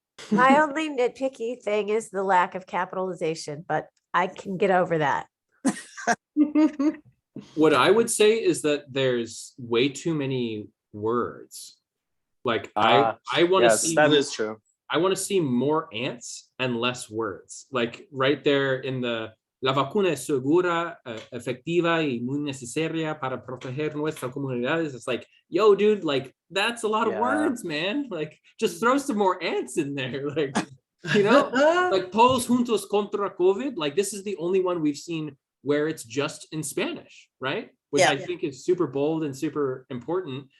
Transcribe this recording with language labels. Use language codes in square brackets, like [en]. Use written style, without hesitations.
[en] My only nitpicky thing is the lack of capitalization, but I can get over that. What I would say is that there's way too many words. Like I want to Yes, see that is true. I want to see more ants and less words. [es] Like right there in the La vacuna es segura, efectiva y muy necesaria para proteger nuestras comunidades. [en] It's like, yo, dude, like that's a lot of Yeah. words, man. Like just throw some more ants in there. Like You know, like todos juntos contra COVID, like this is the only one we've seen where it's just in Spanish, right? Which Yeah. I think is super bold and super important.